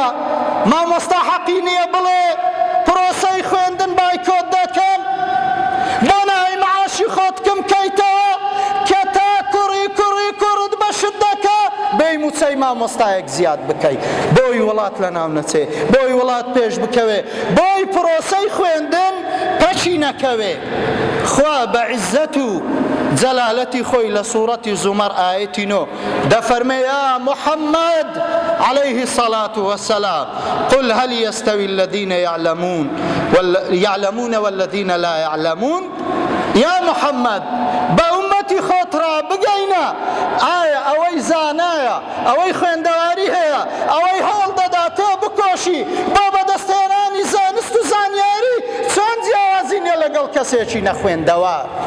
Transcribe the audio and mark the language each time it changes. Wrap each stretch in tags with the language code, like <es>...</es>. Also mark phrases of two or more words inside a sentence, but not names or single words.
<ckb>مامۆستا حەقی نییە بڵێ پرۆسەی خوێندن بایکۆت دەکەم بۆ ناوی معاشی خۆت کەم کەیتەوە کە تا کوڕی کورد بەشت دەکە بێی موچەی مامۆستایەک زیاد بکەی بۆی وڵات لەناو نەچێ بۆی وڵات پێش بکەوێ بۆی پرۆسەی خوێندن پەچی نەکەوێ. خوا بە عیززەت و جەلالەتی خۆی لە سوورەتی زومەر ئایەتی 9 دەفەرمێ یا محەممەد</ckb> <ar>عليه الصلاة والسلام قل هل يستوي الذين يعلمون والذين لا يعلمون.</ar> <ckb>يا محەممەد بە ئومەتی خۆت را بگەینە ئایا ئەوەی زانایە ئەوەی خوێندەواری هەیە ئەوەی هەوڵ دەدا تۆ بکۆشی بۆ بەدەستێنانی زانست و زانیاری چۆن جیاوازی نیە لەگەڵ کەسێکی نەخوێندەوە.</ckb>